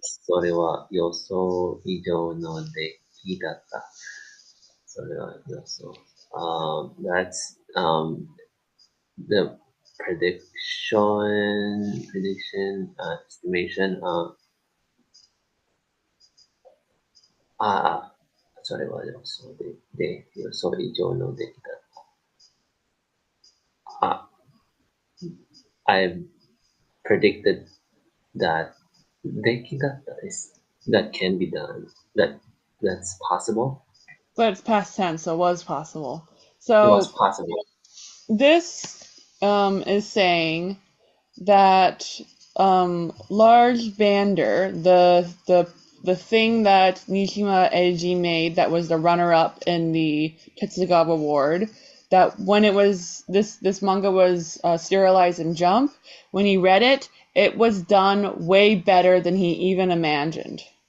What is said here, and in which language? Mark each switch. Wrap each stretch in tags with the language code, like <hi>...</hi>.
<ja>それは予想以上の出来だった。それは予想。</ja> <en>That's the prediction, estimation.</en> <ja>それは予想で、予想以上の出来だった。</ja> <en>I predicted that</en> <ja>出来だった</ja> <en>that can be done. That's possible. But it's past tense, so it was possible. It was possible. This is saying that large bander, the thing that Nishima Eiji made that was the runner-up in the Tetsugawa Award, that when it was this manga was serialized in Jump, when he read it, it was done way better than he even imagined.</en>